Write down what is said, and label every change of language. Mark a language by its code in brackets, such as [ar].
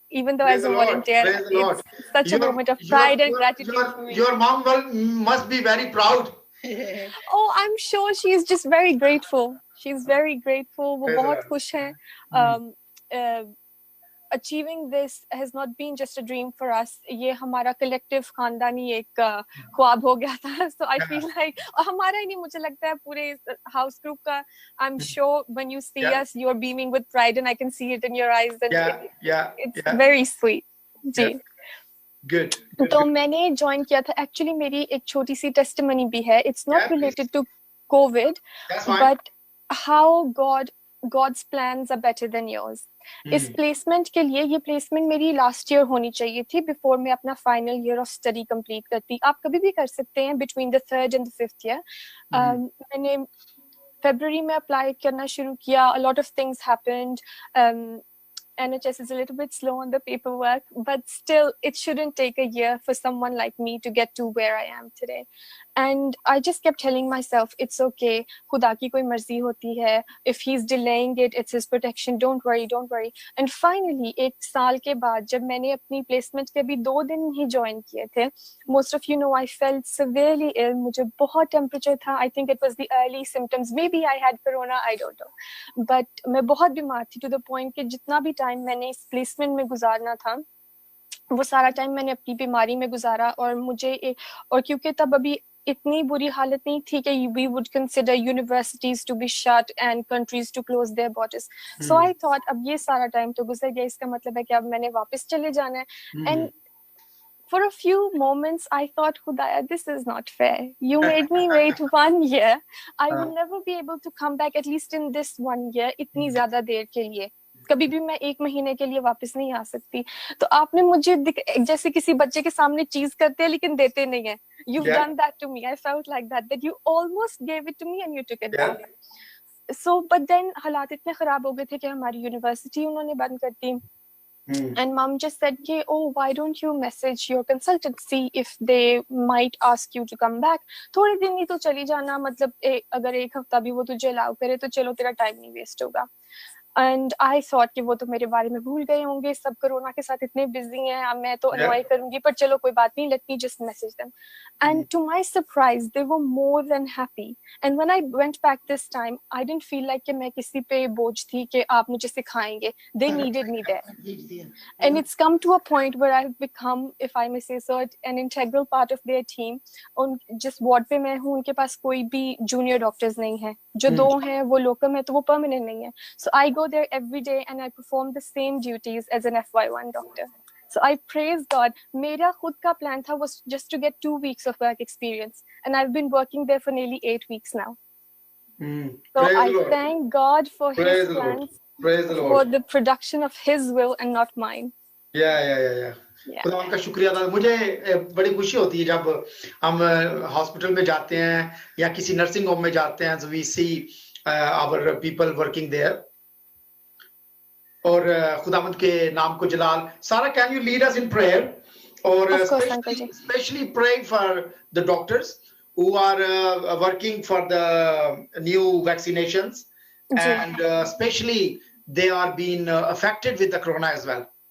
[en] Even though as a volunteer, it's such a moment of pride and gratitude for me. Your mom must be very proud. Oh, I'm sure she's just very grateful. She's very grateful. [hi] वो बहुत खुश हैं. [en] Achieving this has not been just a dream for us. [hi] ये हमारा collective खानदानी एक ख्वाब हो गया था. [en] So I feel like [hi] हमारा ही नहीं, मुझे लगता है पूरे house group का. [en] I'm sure when you see us, you're beaming with pride, and I can see it in your eyes. And it's very sweet. जी. Good. [hi] तो मैंने join किया था. Actually मेरी एक छोटी सी testimony भी है. [en] It's not related to COVID, but how God's plans are better than yours. [hi] इस प्लेसमेंट के लिए, ये प्लेसमेंट मेरी लास्ट ईयर होनी चाहिए थी बिफोर मैं अपना [en] final year of study [hi] complete करती। आप कभी भी कर सकते हैं [en] between the 3rd and the 5th [hi] year. मैंने फरवरी में अप्लाई करना शुरू किया। [en] A lot of things happened. NHS is a little bit slow on the paperwork, but still it shouldn't take a year for someone like me to get to where I am today. And I just kept telling myself, it's okay, [hi] खुदा की कोई मर्जी होती है, [en] if he's delaying it, it's his protection, don't worry, don't worry. And finally, [hi] 1 साल के बाद जब मैंने अपनी placement के भी 2 दिन ही join किए थे, [en] most of you know I felt severely ill, [hi] मुझे बहुत temperature था, [en] I think it was the early symptoms, maybe I had corona, I don't know. [hi] But मैं बहुत बीमार थी [en] to the point [hi] कि जितना भी टाइम मैंने इस placement में गुजारना था, वो सारा टाइम मैंने अपनी बीमारी में गुजारा। और क्योंकि तब अभी इतनी बुरी हालत नहीं थी कि [en] we would consider universities to be shut and countries to close their borders. So I thought [hi] अब ये सारा टाइम तो गुजर गया, इसका मतलब है कि अब मैंने वापस चले जाना है। [en] And for a few moments I thought, Khudaya, this is not fair. You made me wait 1 year. I will never be able to come back, at least in this 1 year, [hi] इतनी ज्यादा देर के लिए। कभी भी मैं 1 महीने के लिए वापस नहीं आ सकती। तो आपने मुझे जैसे किसी बच्चे के सामने चीज करते हैं लेकिन देते नहीं है। [en] You've done that to me. I felt like that you almost gave it to me and you took it back. So, but then [hi] हालात इतने खराब हो गए थे कि हमारी यूनिवर्सिटी उन्होंने बंद कर दी। [en] And mom just said कि oh, why don't you message your consultancy if they might ask you to come back. [hi] थोड़े दिन ही तो चली जाना, मतलब अगर 1 हफ्ता भी वो तुझे अलाउ करे तो चलो तेरा टाइम नहीं वेस्ट होगा। [en] And I thought [hi] कि वो तो मेरे बारे में भूल गए होंगे, सब कोरोना के साथ इतने बिजी हैं, अब मैं तो annoy करूंगी, पर चलो कोई बात नहीं, [en] let me just message them. And to my surprise, they were more than happy. And when I went back this time, I didn't feel like कि [hi] मैं किसी पे बोझ थी कि आप मुझे सिखाएंगे. [en] They needed me there. And it's come to a point where I've become, if I may say so, an integral part of their team. [hi] उन जिस वार्ड पे मैं हूँ, उनके पास कोई भी जूनियर डॉक्टर्स नहीं है, जो 2 हैं वो लोकम है, तो वो परमानेंट नहीं है। [en] So I go there every day and I perform the same duties as an FY1 doctor. So I praise God. [hi] मेरा खुद का plan था [en] was just to get 2 weeks of work experience, and I've been working there for nearly 8 weeks now. So I thank God for His plans, for the production of His will and not mine. [hi] Yeah. खुदा उनका शुक्रिया अदा। मुझे बड़ी खुशी होती है जब हम हॉस्पिटल में जाते हैं या किसी नर्सिंग होम में जाते हैं, [en] so we see our people working there. [hi] और खुदावंद के नाम को जलाल। [en] Sarah, can you lead us in prayer? Or especially praying for the doctors who are working for the new vaccinations, and especially they are being affected with the corona as well.